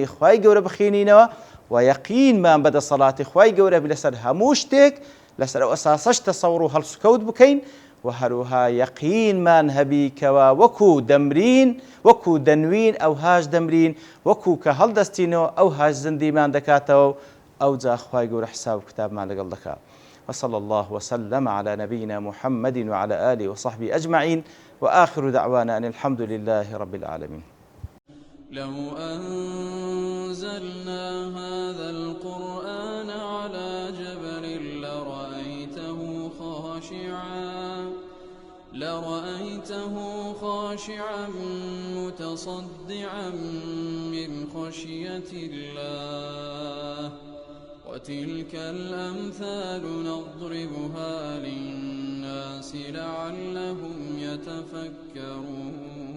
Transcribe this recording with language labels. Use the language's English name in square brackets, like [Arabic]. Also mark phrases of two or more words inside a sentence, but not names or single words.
[Central Kurdish] خوای گەورە بخوێنینەوە و یەقینمان بەدەسەڵاتی خوای گەورە لەسەر هەموو شتێک لەسەر ئەو ئەساسەش تەسەوڕ و هەڵسوکەوت بکەین و هەروها یەقینمان هەبی کەوا وەکو دەمرین وەکو دەنوین ئەو هاش دەمرین وەکو کە هەڵدەستینەوە ئەو هاش زندیمان دەکاتەوە ئەو جا خوای گەورە حساب و کتابمان لەگەڵ دەکات [Arabic] وصلى الله وسلم على نبينا محمد وعلى آله وصحبه أجمعين وآخر دعوانا أن الحمد لله رب العالمين لو أنزلنا هذا القرآن على جبل لرأيته خاشعا متصدعا من خشية الله وتلك الأمثال نضربها للناس لعلهم يتفكرون